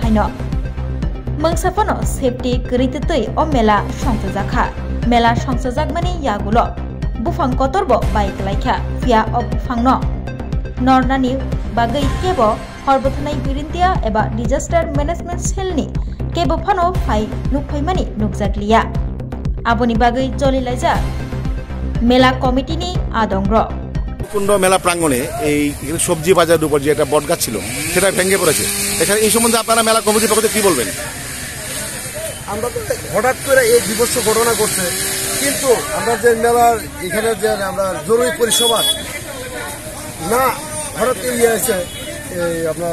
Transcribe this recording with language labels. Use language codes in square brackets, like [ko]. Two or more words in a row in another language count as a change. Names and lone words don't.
[trp] Haino Mangsapano Safety Keritutui O Mela Songsajaka Mela Songsajagmani Yagulo Bufang Kotorbo Baik Laikha Fia O Bufangno Nornani Bagui Kebo Harbothanai Birindia eba [en] Disaster Management [trp] Selni Kebo Phano Phai Nukphaimani Nukjakliya Aboni Bagui Joli Laija Mela Committee ni Adongro [bn] কুণ্ড মেলা প্রাঙ্গণে এই সবজি বাজারের উপর যে একটা বটগাছ ছিল সেটা ভেঙে পড়েছে এখানে এই সম্বন্ধে আপনারা মেলা কমিটির পক্ষ থেকে কি বলবেন আমরা তো হঠাৎ করে এই বিভৎস ঘটনা ঘটছে কিন্তু আমরা যে মেলার এখানে যে আমরা জরুরি পরিষেবা না হঠাৎ ইয়ে আছে আপনার